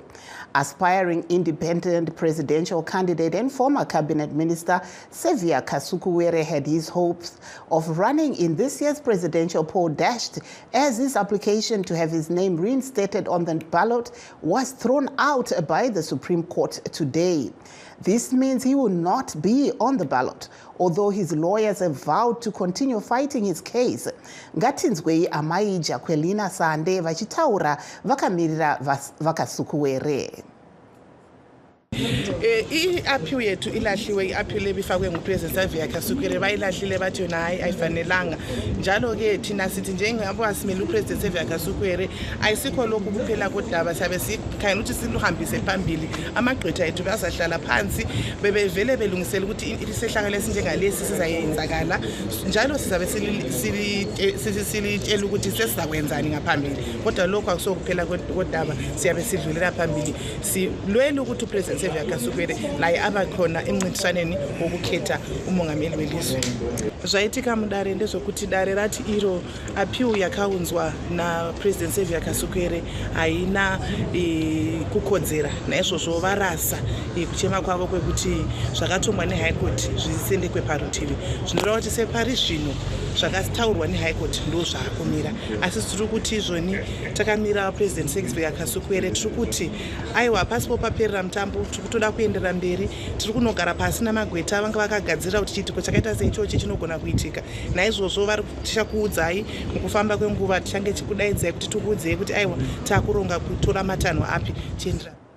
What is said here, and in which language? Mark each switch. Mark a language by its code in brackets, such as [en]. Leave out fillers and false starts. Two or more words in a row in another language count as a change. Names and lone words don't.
[en] Aspiring independent presidential candidate and former cabinet minister Xavier Kasukuwere had his hopes of running in this year's presidential poll dashed as his application to have his name reinstated on the ballot was thrown out by the Supreme Court today. This means he will not be on the ballot, although his lawyers have vowed to continue fighting his case. [sn] Ngatinzwei amai Jacqueline Sande vachitaura vakamirira Vakasukuwere. [nd] I-appeal yethu ilahliwe i-appeal ebifakwe ngupresident Xavier Kasukuwere bayilahlile bathi yona hayi ayifanelanga njalo ke thina sithi njengabo asimele upresident Xavier Kasukuwere ayisikho lokhu kuphela kodaba sabe sikhangela ukuthi siluhambise phambili amagqwetha ethu bazahlala phansi bebevele belungisela ukuthi isehlakalo esinjengalesi sizayenzakala njalo sizabe silitshela ukuthi sesizakwenzani ngaphambili kodwa lokho akusokuphela kodaba siyabe sidlulela phambili silwela ukuthi upresident Xavier Kasukuwere naye abakhona emncintiswaneni wokukhetha umongameli welizwe. [sn] Zvaitika mudare ndezvokuti dare rati iro appeal yakaunzwa na president Xavier Kasukuwere haina kukodzera naizvozvo varasa kuchema kwavo kwekuti zvakatomwa neHigh Court zvisendekwe parutivi. Zvinoreva kuti separi zvino zvakataurwa neHigh Court ndo zvaakumira asi tiri kuti izvoni takamira president Xavier Kasukuwere tiri kuti aiwa pasi popaperera mutambo tiri kutoda kuenderera mberi tiri kunogara pasi namagweta vanga vakagadzira kuti chiitiko chakaita seichochi chinogona kuitika naizvozvo vari tichakuudzai mukufamba kwenguva tichange chikudaidzai kuti tikuudzei kuti aiwa takuronga kutora matanho api tiendera.